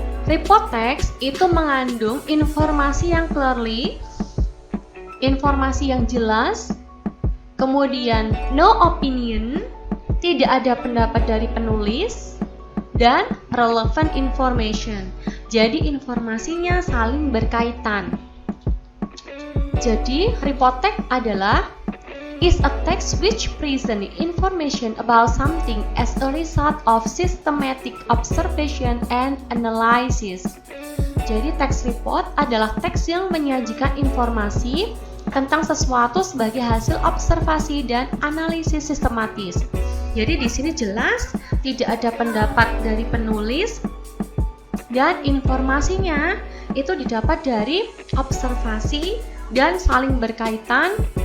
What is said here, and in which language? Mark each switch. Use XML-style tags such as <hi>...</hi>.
<id>Report text itu mengandung informasi yang</id> <en>clearly,</en> <id>informasi yang jelas, kemudian</id> <en>no opinion,</en> <id>tidak ada pendapat dari penulis, dan</id> <en>relevant information.</en> <id>Jadi informasinya saling berkaitan. Jadi report text adalah</id> <en>is a text which present information about something as a result of systematic observation and analysis.</en> <id>Jadi teks report adalah teks yang menyajikan informasi tentang sesuatu sebagai hasil observasi dan analisis sistematis. Jadi di sini jelas tidak ada pendapat dari penulis dan informasinya itu didapat dari observasi dan saling berkaitan.</id>